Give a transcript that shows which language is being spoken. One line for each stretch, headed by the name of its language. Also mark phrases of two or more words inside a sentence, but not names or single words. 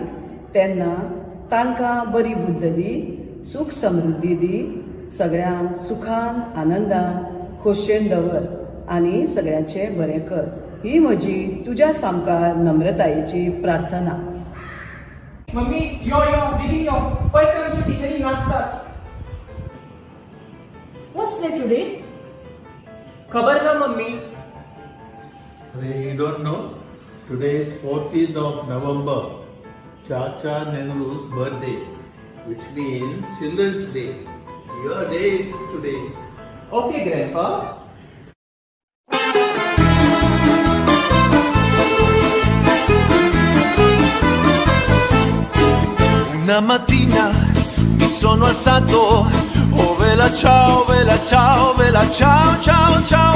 Konkani: तेन्ना तांकां बरी बुद्ध दी, सूख समृद्धी दी. सगळ्यांक सुखान आनंदान खोशयेन दवर आनी सगळ्यांचें बरें कर. ही म्हजी तुज्या सामकार नम्रतायेची प्रार्थना. मम्मी यो यो बेगीन यो. पळय तर आमच्या टिचरी नाचतात.
English: What's there today?
Konkani: खबर ना मम्मी.
English: You don't know? Today is 14th of November, Chacha Nehru's birthday, which means Children's Day. Your day is today. Okay, Grandpa.
Italian: Una mattina mi sono alzato, oh vela ciao, vela ciao, vela ciao, ciao, ciao.